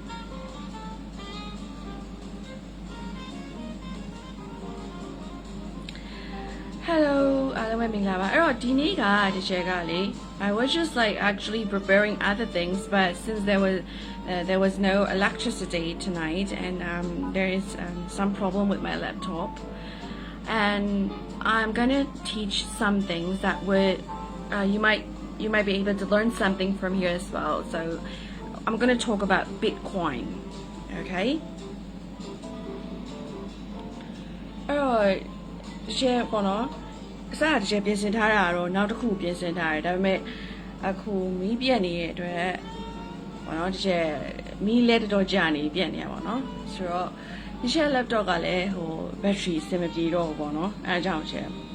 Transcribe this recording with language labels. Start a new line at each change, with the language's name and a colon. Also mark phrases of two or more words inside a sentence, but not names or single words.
English: Hello, I was just like actually preparing other things, but since there was no electricity tonight, and there is some problem with my laptop, and I'm gonna teach some things that would you might be able to learn something from here as well. So I'm gonna talk about Bitcoin, okay? Alright.
Burmese: Share ပေါ့နော်အစတစ်ချက်ပြင်ဆင်ထားတာတော့နောက်တစ်ခုပြင်ဆင်ထားတယ်ဒါပေမဲ့အခုမီးပြတ်နေတဲ့အတွက်ပေါ့နော်တစ်ချက်မီးလဲတော်ကြာနေပြတ်နေရပါတော့ဆိုတော့ဒီချက် laptop ကလည်းဟို battery စင်မပြေတော့ဘူးပေါ့နော်အဲအကြောင်းချက်